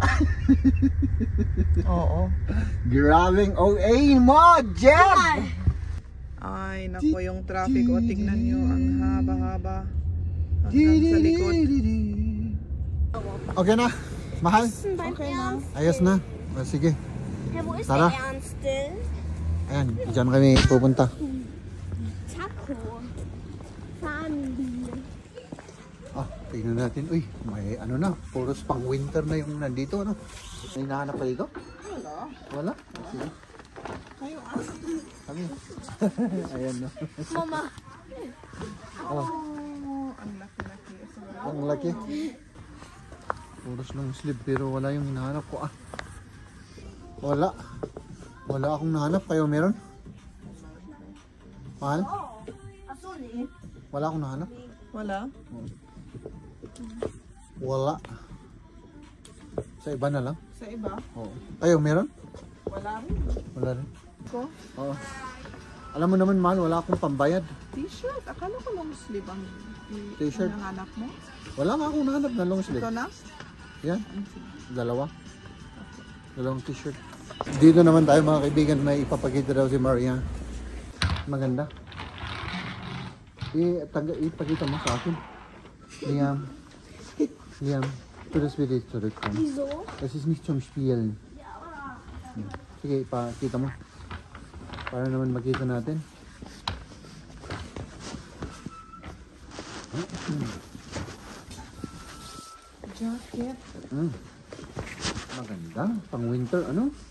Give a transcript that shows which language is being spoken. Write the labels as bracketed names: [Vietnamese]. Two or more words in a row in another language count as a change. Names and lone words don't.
[Filipino] Oo. Grabing OA mo, Jeb! Ay, nako yung traffic. O, tignan nyo. Ang haba-haba. Hanggang sa likod. Okay na, mahal. Okay na. Ayos na. O, sige. [German] Hey, wo ist [Filipino] Tara. [German] der Ernste? [Filipino] Ayan, dyan kami pupunta. Taco. Family. Ah, tingnan natin. Uy, may ano na. Puros pang winter na yung nandito. Ano? May nahanap pa dito? Wala. Wala? Sige. Kayo, Kami. Ayan na. Mama. Oh, ang laki-laki. ang laki. Puros [English] long sleeve [Filipino] pero wala yung hinahanap ko. Ah. Wala. Wala akong nahanap. Kayo meron? Mahal? [German] Achso, nee. [Filipino] Wala akong nahanap. Wala? Wala. Sa iba na lang. Sa iba? Oo. Kayo meron? Wala rin. Wala rin. Ko? Oo. Alam mo naman, mahal, wala akong pambayad. T-shirt. Akala ko [English] long sleeve [Filipino] ang T-shirt. ang hanap mo. Wala nga akong nahanap na [English] long sleeve. [Filipino] Ito na? Yan. Dalawa. Dalawang t-shirt. Dito naman tayo mga kaibigan, may ipapakita daw si Maria. Maganda. Ipakita mo sa akin. Liam, [German] tu das Video zurückkommen. Wieso? Das ist nicht zum Spielen. [Filipino] Sige, ipakita mo. Para naman makita natin. Jacket. Maganda. Pang winter. Ano?